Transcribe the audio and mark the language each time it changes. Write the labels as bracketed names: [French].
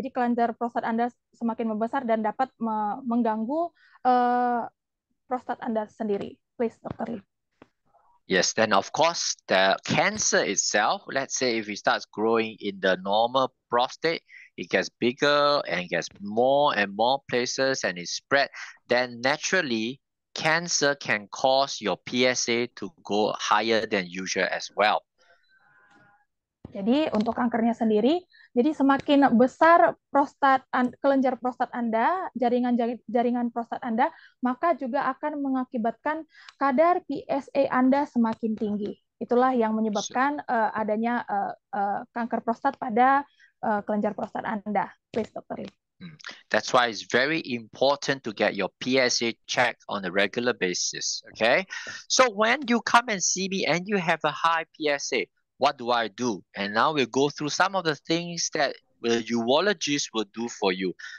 [Indonesian] Jadi kelenjar prostat Anda semakin membesar dan dapat mengganggu prostat Anda sendiri. [English] Please, Dr. Lee. Yes, then of course the cancer itself, let's say if it starts growing in the normal prostate, it gets bigger and gets more and more places and it spread, then naturally cancer can cause your PSA to go higher than usual as well. [Indonesian] Jadi untuk kankernya sendiri, jadi semakin besar kelenjar prostat Anda, jaringan prostat Anda, maka juga akan mengakibatkan kadar PSA Anda semakin tinggi. Itulah yang menyebabkan adanya kanker prostat pada kelenjar prostat Anda. [English] Please, Dr. Lee. That's why it's very important to get your PSA checked on a regular basis. Okay, so when you come and see me and you have a high PSA, what do I do? And now we'll go through some of the things that the urologist will do for you.